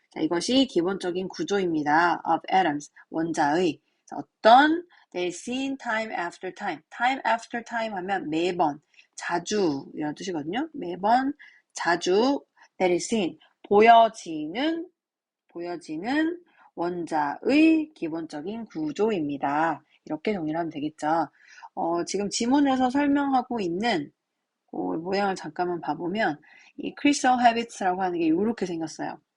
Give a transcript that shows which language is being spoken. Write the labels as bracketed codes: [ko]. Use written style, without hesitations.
[ko] 자, 이것이 기본적인 구조입니다. [en] Of atoms, [ko] 원자의. 자, 어떤 [en] they're seen time after time. [ko] Time after time 하면 매번, 자주 이런 뜻이거든요. 매번, 자주, [en] that is seen, [ko] 보여지는 원자의 기본적인 구조입니다. 이렇게 정리를 하면 되겠죠. 지금 지문에서 설명하고 있는 모양을 잠깐만 봐보면 이 crystal habits라고 하는 게 이렇게 생겼어요.